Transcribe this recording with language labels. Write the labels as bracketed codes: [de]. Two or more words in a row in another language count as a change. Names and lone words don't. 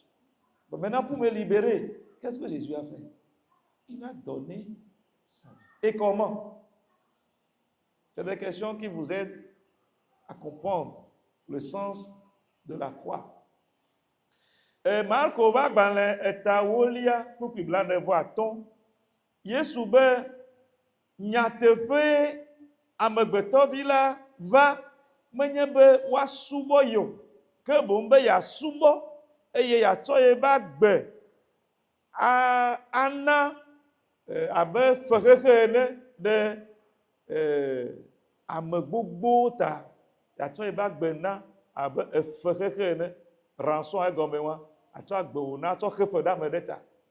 [fr] Bon, maintenant, pour me libérer, qu'est-ce que Jésus a fait? Il a donné sa vie. Et comment? C'est des questions qui vous aident à comprendre le sens de la croix. [ee] Marco va gbalẽ etawolia kpukpi blanevoaton. Yesu be nyateƒe amegbetɔvi la va menye be woasubɔ yo ke boŋ be yeasubɔ eye yeatsɔ ye be agbe ana abe fexexe ene ɖe ame gbogbo ta, yeatsɔ ye be agbe na abe efexexe ene, rançon egɔme wa, atsɔ agbe wò na tsɔ xe fe ɖe ame ɖe ta.